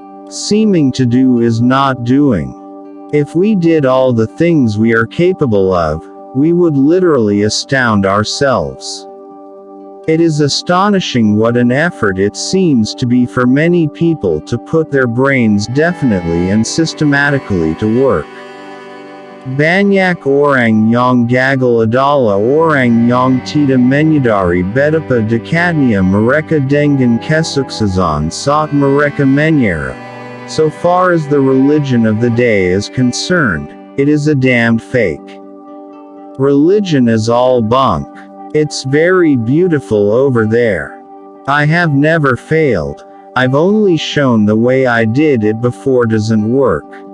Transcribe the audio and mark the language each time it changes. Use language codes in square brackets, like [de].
[en] Seeming to do is not doing. If we did all the things we are capable of, we would literally astound ourselves. It is astonishing what an effort it seems to be for many people to put their brains definitely and systematically to work. [id] Banyak orang yang gagal adalah orang yang tidak menyadari betapa dekatnya mereka dengan kesuksesan saat mereka menyerah. [en] So far as the religion of the day is concerned, it is a damned fake. Religion is all bunk. It's very beautiful over there. I have never failed. I've only shown the way I did it before doesn't work.